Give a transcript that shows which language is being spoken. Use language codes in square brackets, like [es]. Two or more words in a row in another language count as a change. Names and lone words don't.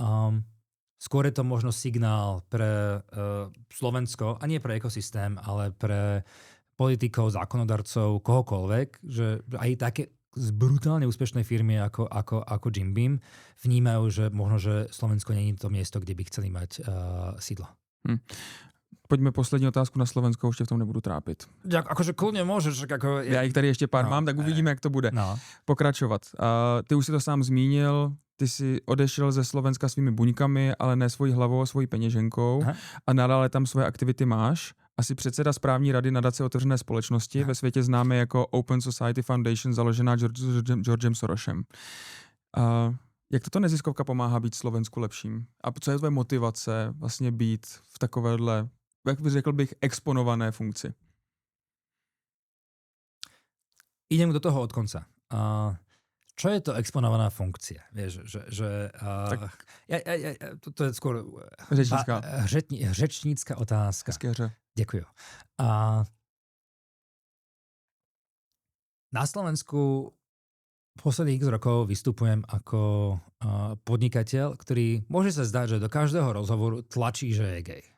[sk] Skôr je to možno signál pre Slovensko, a nie pre ekosystém, ale pre politikov, zákonodarcov, kohokoľvek, že aj také z brutálne úspešnej firmy ako Jim Beam vnímajú, že možno, že Slovensko nie je to miesto, kde by chceli mať sídlo. [cs] Pojďme poslední otázku na Slovensko, už tě v tom nebudu trápit. [sk] Akože kľudne môžeš. [cs] Já jich tady ještě pár mám, tak uvidíme, jak to bude. Pokračovat. Ty už si to sám zmínil, ty si odešel ze Slovenska svými buňkami, ale ne svojí hlavou a svojí peněženkou. A nadále tam svoje aktivity máš. Asi předseda správní rady nadace Otevřené společnosti, ve světě známé jako Open Society Foundation, založená Georgem Sorosem. Jak tato neziskovka pomáhá být Slovensku lepším? A co je tvoje motivace vlastně být v takovéhle, jak bych řekl bych, exponované funkci? [sk] Idem do toho od konca. Čo je to exponovaná funkcia? Vieš, to je skôr řečnícka otázka. Ďakujem. Na Slovensku posledných x rokov vystupujem ako podnikateľ, ktorý môže sa zdať, že do každého rozhovoru tlačí, že je gay.